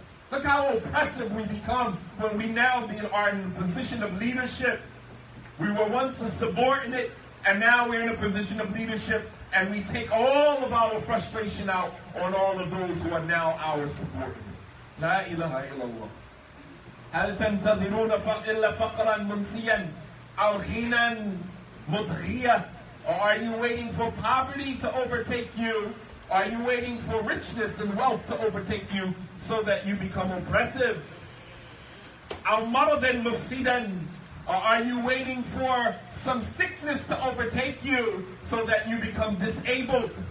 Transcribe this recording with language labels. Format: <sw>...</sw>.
<en>Look how oppressive we become when we now are in a position of leadership. We were once a subordinate and now we're in a position of leadership. And we take all of our frustration out on all of those who are now our subordinate.</en> <ar>La ilaha illallah. هل تنتظرون إلا فقرا منسيا أو غنى مضغيا?</ar> <en>Or are you waiting for poverty to overtake you? Are you waiting for richness and wealth to overtake you so that you become oppressive?</en> <ar>أو مرض مفسدا?</ar> <en>Or are you waiting for some sickness to overtake you so that you become disabled?</en>